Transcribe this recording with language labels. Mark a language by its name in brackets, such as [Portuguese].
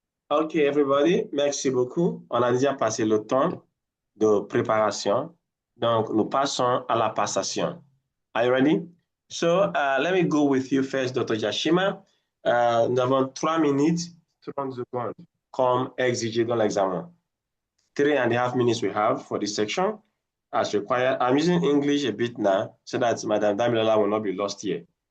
[French] OK, everybody, merci beaucoup. On a déjà passé le temps de préparation. Donc, nous passons à la passation. [English] Are you ready? So, let me go with you first, Dr. Yashima. [French] Nous avons 3 minutes, 30 secondes, comme exigé dans l'examen. [English] 3.5 minutes we have for this section as required. I'm using English a bit now so that Madam Damilola will not be lost here.